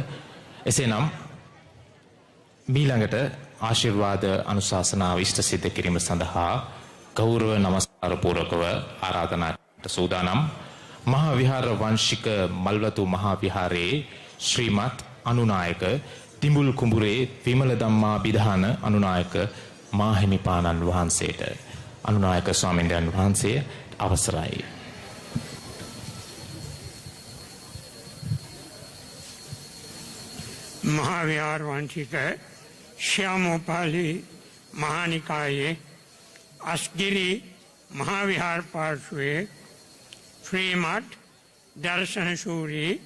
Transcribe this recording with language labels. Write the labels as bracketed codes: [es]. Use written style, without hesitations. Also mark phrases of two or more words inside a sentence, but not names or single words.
[si] එසේනම් මීළඟට ආශිර්වාද අනුශාසනාව ඉෂ්ට සිද්ධ කිරීම සඳහා ගෞරව නමස්කාර පූර්වකව ආරාධනාට සූදානම් මහා විහාර වංශික මල්වතු මහා විහාරයේ ශ්‍රීමත් අනුනායක තිඹුල් කුඹුරේ විමල ධම්මා විධාන අනුනායක මාහිමිපාණන් වහන්සේට අනුනායක ස්වාමීන් වහන්සේ අවසරයි. මහාවිහාර වංශික ශ්‍යාමෝපාලි මහානිකායේ අස්ගිරි මහාවිහාර පාර්ශ්වයේ ශ්‍රීමත් දර්ශන සූරි